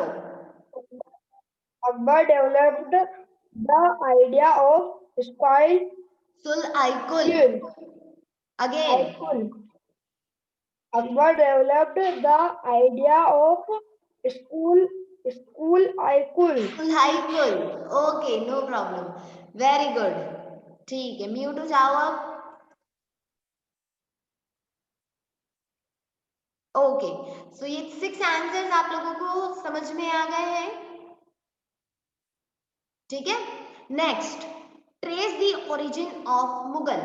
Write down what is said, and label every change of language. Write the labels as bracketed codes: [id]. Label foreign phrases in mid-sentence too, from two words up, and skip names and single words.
[en] Akbar developed the idea of spoil Sul-i-Kul. Again. Akbar developed the idea of school-i-kul. Sul-i-Kul. Okay, no problem. Very good. [hi] ठीक है, म्यूट हो जाओ अब. [en] okay, so [hi] ये 6 आंसर्स आप लोगों को समझ में आ गए हैं. ठीक है. [en] next, trace the origin of Mughal.